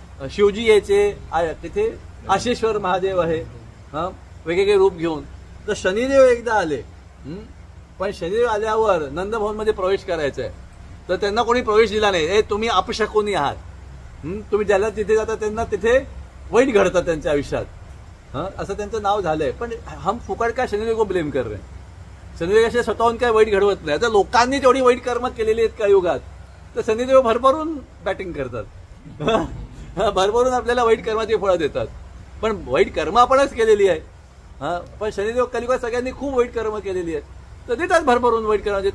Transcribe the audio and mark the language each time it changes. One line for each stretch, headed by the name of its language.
Marathi: शिवजी यायचे तिथे, आशेश्वर महादेव आहे वेगवेगळे रूप घेऊन. तर शनिदेव एकदा आले. पण शनिदेव आल्यावर नंदभवनमध्ये प्रवेश करायचा आहे, तर त्यांना कोणी प्रवेश दिला नाही. तुम्ही अपशकुनी आहात. तुम्ही ज्याला तिथे जाता त्यांना तिथे वाईट घडतात त्यांच्या आयुष्यात, असं त्यांचं नाव झालंय. पण
Hindi: हम फुकट का शनिदेव को ब्लेम कर रहे.
Marathi: शनिदेव असे स्वतःहून काय वाईट घडवत नाही. आता लोकांनी तेवढी वाईट कर्म केलेली आहेत का युगात, तर शनिदेव भरभरून बॅटिंग करतात. भरभरून आपल्याला वाईट कर्माची फळं देतात. पण वाईट कर्म आपणच केलेली आहे. पण शनिदेव कलियुगात सगळ्यांनी खूप वाईट कर्म केलेली आहेत, तर देतात भरभरून वाईट कर्माचे.